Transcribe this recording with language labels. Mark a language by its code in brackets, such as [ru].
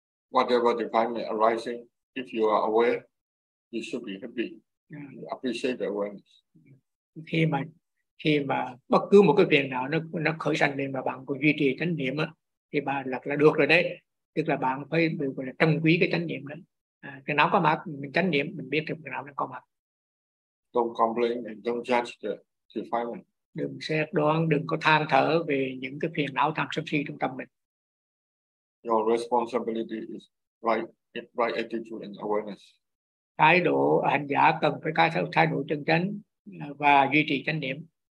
[en] Whatever the pain may arising, if you are aware, you should be happy. You appreciate the awareness. [vi] Khi mà bất cứ một cái phiền nào nó khởi sanh lên mà bạn có duy trì chánh niệm á, thì bạn là được rồi đấy. Tức là bạn phải là trân quý cái chánh niệm đó. Cái nào có mặt mình chánh niệm, mình biết được cái nào đang có mặt. [en] Don't complain and don't judge the defilement. [vi] Đừng xét đoán, đừng có than thở về những cái phiền não tham sân si trong tâm mình. [en] Your responsibility is right attitude and awareness. [vi] Thái độ hành giả cần phải có thái độ chân chánh và duy trì chánh niệm.